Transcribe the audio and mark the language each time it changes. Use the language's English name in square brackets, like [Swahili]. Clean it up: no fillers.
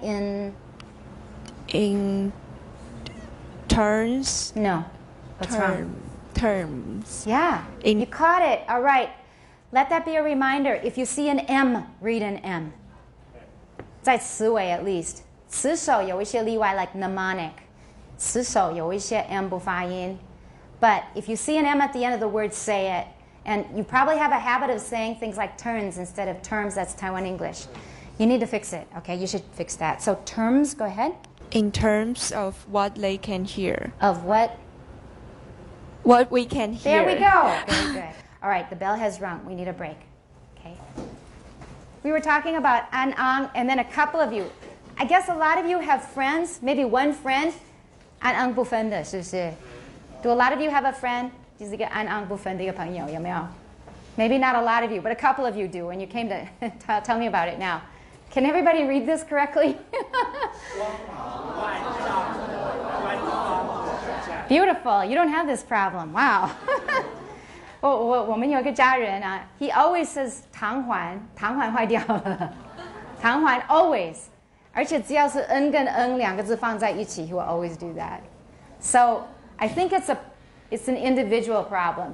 [English] in terms No. What's wrong? terms. Yeah. In- You caught it. All right. Let that be a reminder. If you see an M, read an M. [Chinese] 在词尾 [English] at least. [Chinese] 词首有一些例外 [English] like mnemonic. [Chinese] 词首有一些 M 不发音. [English] But if you see an M at the end of the word, say it. And you probably have a habit of saying things like turns instead of terms. That's Taiwan English. You need to fix it. Okay, you should fix that. So terms, go ahead. In terms of what they can hear. Of what? What we can hear. There we go. Very good. All right, the bell has rung. We need a break. Okay. We were talking about an ang, and then a couple of you. I guess a lot of you have friends, maybe one friend, an ang [Chinese] 不分的,是不是? [English] Do a lot of you have a friend? [Chinese] 就是一个an ang 不分的一个朋友,有没有? [English] Maybe not a lot of you, but a couple of you do, and you came to tell me about it now. Can everybody read this correctly? Beautiful. You don't have this problem. Wow. [Chinese] 我们有一个家人啊, [English] he always says [Chinese] 糖环坏掉了. [English] 糖环 always. [Chinese] 而且只要是 n 跟 n 两个字放在一起, [English] he will always do that. So I think it's an individual problem.